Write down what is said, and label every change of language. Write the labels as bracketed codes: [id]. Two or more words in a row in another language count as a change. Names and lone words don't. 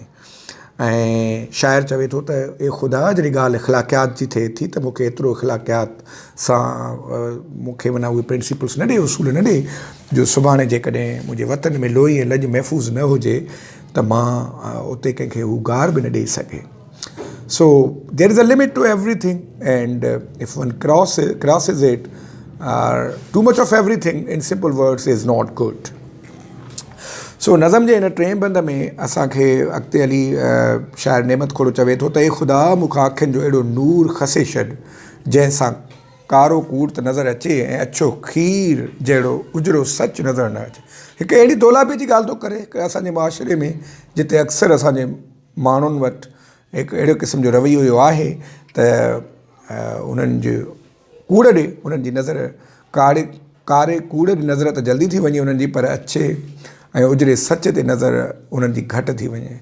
[sd] ऐं शाइर चवे थो त ए ख़ुदा जॾहिं ॻाल्हि इख़लाक़ियात जी थिए थी त मूंखे एतिरो इख़लाक़ियात सां मूंखे माना उहे प्रिंसिपल्स न ॾे, उसूल न ॾे जो सुभाणे जेकॾहिं मुंहिंजे वतन में लोई ऐं लॼ महफ़ूज़ न हुजे त मां उते कंहिंखे हू गार बि न ॾेई सघे. [en] So there is a limit to everything, and if one crosses it, too much of everything, in simple words, is not good. [sd] So नज़म जे इन टे बंद में असांखे अॻिते हली शाइर नेमत खोड़ो चवे थो त ए ख़ुदा मूंखां अखियुनि जो अहिड़ो नूर खसे छॾ जंहिंसां कारो कूड़ त नज़र अचे ऐं अछो खीर जहिड़ो उजड़ो सच नज़र न अचे. हिकु अहिड़ी दौलापी जी ॻाल्हि थो करे असांजे मुआशिरे में जिते अक्सर असांजे माण्हुनि वटि हिकु अहिड़े क़िस्म जो रवैयो इहो आहे त उन्हनि जे कूड़ ॾे उन्हनि जी नज़र कारे कूड़ जी नज़र त जल्दी थी वञे उन्हनि जी, पर अच्छे ऐं उजड़े सच ते नज़र उन्हनि जी घटि थी वञे.